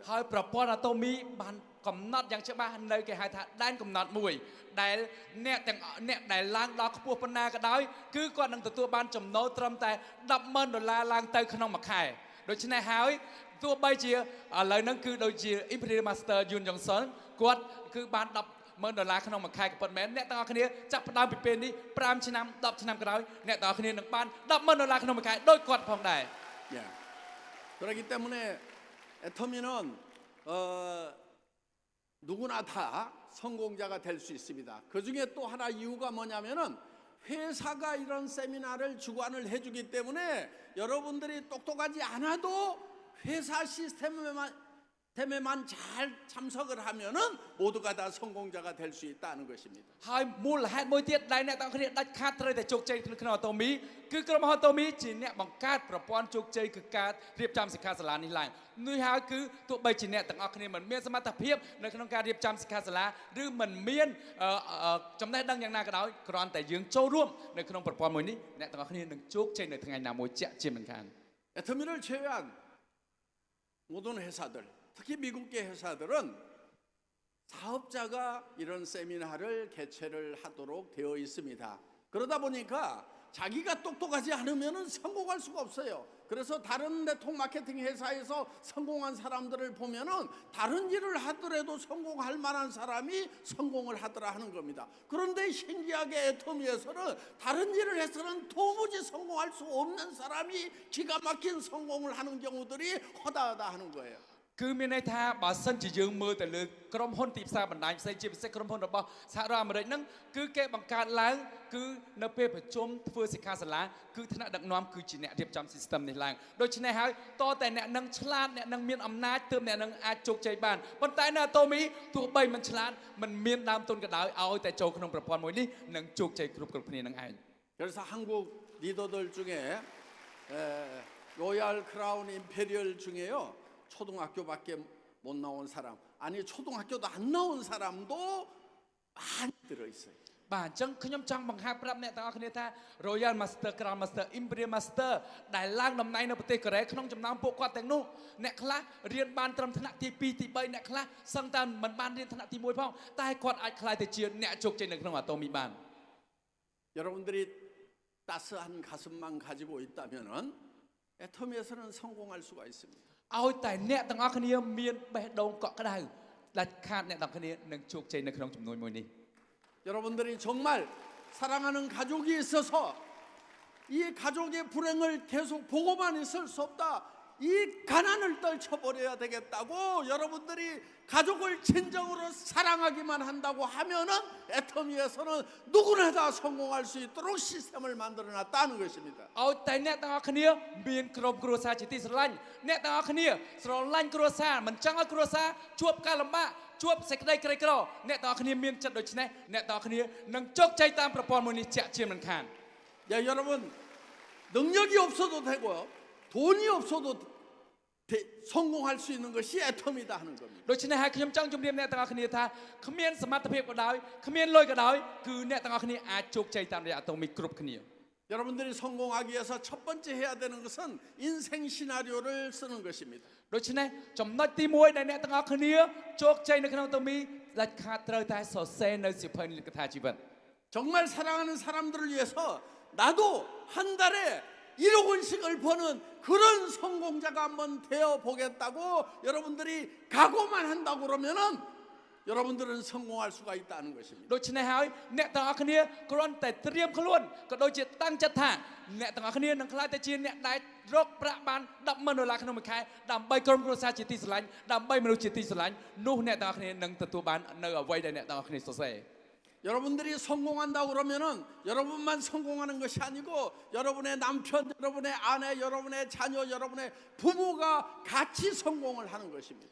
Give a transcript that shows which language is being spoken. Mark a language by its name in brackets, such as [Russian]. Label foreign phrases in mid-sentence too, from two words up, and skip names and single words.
[Khmer] ហើយប្រព័ន្ធអាតូមីបានកំណត់យ៉ាងច្បាស់នៅគេហៅថាដែនកំណត់មួយដែលអ្នកដែលឡើងដល់ខ្ពស់ប៉ុណ្ណាក៏ដោយគឺគាត់នឹងទទួលបានចំណូលត្រឹមតែ$10,000ឡើងទៅក្នុងមួយខែដូច្នេះហើយទោះបីជាឥឡូវហ្នឹងគឺដូចជា [English] Imperial Master [Khmer] Yun Johnson គាត់គឺបាន$10,000ក្នុងមួយខែក៏ប៉ុន្តែអ្នកទាំងអស់គ្នាចាប់ផ្ដើមពីពេលនេះ5ឆ្នាំ10ឆ្នាំក្រោយអ្នកទាំងអស់គ្នានឹងបាន$10,000ក្នុងមួយខែដូចគាត់ផងដែរ [Korean] 예. 그렇기 때문에 애터미는 누구나 다 성공자가 될 수 있습니다. 그 중에 또 하나 이유가 뭐냐면은 회사가 이런 세미나를 주관을 해주기 때문에 여러분들이 똑똑하지 않아도 회사 시스템에만 시스템에만 잘 참석을 하면은 모두가 다 성공자가 될 수 있다는 것입니다. [Khmer] ហើយមូលហេតុមួយទៀតដែលអ្នកទាំងអស់គ្នាដាច់ខាតត្រូវតែជោគជ័យក្នុងអតូមីគឺក្រុមហ៊ុនអតូមីជាអ្នកបង្កើតប្រព័ន្ធជោគជ័យគឺការរៀបចំសិក្ខាសាលានេះឡើងនោះហើយគឺទោះបីជាអ្នកទាំងអស់គ្នាមិនមានសមត្ថភាពនៅក្នុងការរៀបចំសិក្ខាសាលាឬមិនមានចំណេះដឹងយ៉ាងណាក៏ដោយគ្រាន់តែយើងចូលរួមនៅក្នុងប្រព័ន្ធមួយនេះអ្នកទាំងអស់គ្នានឹងជោគជ័យនៅថ្ងៃណាមួយជាក់ជាមិនខាន [Korean] 애터미를 제외한 모든 회사들, 특히 미국계 회사들은 사업자가 이런 세미나를 개최를 하도록 되어 있습니다. 그러다 보니까 자기가 똑똑하지 않으면 성공할 수가 없어요. 그래서 다른 [English] network marketing [Korean] 회사에서 성공한 사람들을 보면은 다른 일을 하더라도 성공할 만한 사람이 성공을 하더라 하는 겁니다. 그런데 신기하게 애터미에서는 다른 일을 해서는 도무지 성공할 수 없는 사람이 기가 막힌 성공을 하는 경우들이 허다하다 하는 거예요. [Khmer] គឺមានន័យថាបើសិនជាយើងមើលទៅលើក្រុមហ៊ុនទីផ្សារបណ្ដាញផ្សេងជាពិសេសក្រុមហ៊ុនរបស់សហរដ្ឋអាមេរិកហ្នឹងគឺគេបង្កើតឡើងគឺនៅពេលប្រជុំធ្វើសិក្ខាសាលាគឺថ្នាក់ដឹកនាំគឺជាអ្នករៀបចំ system នេះឡើងដូច្នេះហើយតតែអ្នកនឹងឆ្លាតអ្នកនឹងមានអំណាចទើបអ្នកនឹងអាចជោគជ័យបានប៉ុន្តែនៅ Atomy ទោះបីមិនឆ្លាតមិនមានដើមទុនក៏ដោយឲ្យតែចូលក្នុងប្រព័ន្ធមួយនេះនឹងជោគជ័យគ្រប់គ្នានឹងឯង [Korean] 그래서 한국 리더들 중에 [English] Royal Crown Imperial [Korean] 중에요. 초등학교밖에 못 나온 사람, 아니 초등학교도 안 나온 사람도 많이 들어 있어요. [Khmer] បាទអញ្ចឹងខ្ញុំចង់បង្ហាញប្រាប់អ្នកទាំងអស់គ្នាថា [English] Royal Master Crown Master Imperial Master [Khmer] ដែលឡើងតំណែងនៅប្រទេសកូរ៉េក្នុងចំណោមពួកគាត់ទាំងនោះអ្នកខ្លះរៀនបានត្រឹមថ្នាក់ទី2ទី3អ្នកខ្លះសឹងតែមិនបានរៀនថ្នាក់ទី1ផងតែគាត់អាចក្លាយទៅជាអ្នកជោគជ័យនៅក្នុង Atomy បាន [Korean] 여러분들이 따스한 가슴만 가지고 있다면은 애터미에서는 성공할 수가 있습니다. [Khmer] ឲ្យតែអ្នកទាំងអស់គ្នាមានបេះដូងកក់ក្ដៅដាច់ខាតអ្នកទាំងអស់គ្នានឹងជោគជ័យនៅក្នុងចំនួនមួយនេះ [Korean] 여러분들이 정말 사랑하는 가족이 있어서 이 가족의 불행을 계속 보고만 있을 수 없다. 이 가난을 떨쳐버려야 되겠다고 여러분들이 가족을 진정으로 사랑하기만 한다고 하면은 애터미에서는 누구나 다 성공할 수 있도록 시스템을 만들어놨다는 것입니다. [Khmer] ឲ្យតែអ្នកទាំងអស់គ្នាមានក្រុមគ្រួសារជាទីស្រឡាញ់អ្នកទាំងអស់គ្នាស្រឡាញ់គ្រួសារមិនចង់ឲ្យគ្រួសារជួបការលំបាកជួបសេចក្តីក្រីក្រអ្នកទាំងអស់គ្នាមានចិត្តដូចនេះអ្នកទាំងអស់គ្នានឹងជោគជ័យតាមប្រព័ន្ធមួយនេះជាក់ជាមិនខាន [Korean] 야, 여러분 능력이 없어도 되고요. 돈이 없어도 성공할 수 있는 것이 애터미다 하는 겁니다. [Khmer] ដូច្នេះហើយខ្ញុំចង់ជម្រាបអ្នកទាំងអស់គ្នាថាគ្មានសមត្ថភាពក៏ដោយគ្មានលុយក៏ដោយគឺអ្នកទាំងអស់គ្នាអាចជោគជ័យតាមរយៈ Atomy គ្រប់គ្នា [Korean] 여러분들이 성공하기 위해서 첫 번째 해야 되는 것은 인생 시나리오를 쓰는 것입니다. [Khmer] ដូច្នេះចំណុចទី1ដែលអ្នកទាំងអស់គ្នាជោគជ័យនៅក្នុង Atomy ដាច់ខាតត្រូវតែសរសេរនៅសៀវភៅនិកថាជីវិត [Korean] 정말 사랑하는 사람들을 위해서 나도 한 달에 1억 원씩을 버는 그런 성공자가 한번 되어 보겠다고 여러분들이 각오만 한다고 그러면은 여러분들은 성공할 수가 있다는 것입니다. [Khmer] ដូច្នេះហើយអ្នកទាំងអស់គ្នាគ្រាន់តែត្រៀមខ្លួនក៏ដូចជាតាំងចិត្តថាអ្នកទាំងអស់គ្នានឹងក្លាយទៅជាអ្នកដែលរកប្រាក់បាន$10,000ក្នុងមួយខែដើម្បីក្រុមគ្រួសារជាទីស្រឡាញ់ដើម្បីមនុស្សជាទីស្រឡាញ់នោះអ្នកទាំងអស់គ្នានឹងទទួលបាននៅអ្វីដែលអ្នកទាំងអស់គ្នាសរសេរ [Korean] 여러분들이 성공한다고 그러면은 여러분만 성공하는 것이 아니고 여러분의 남편, 여러분의 아내, 여러분의 자녀, 여러분의 부모가 같이 성공을 하는 것입니다.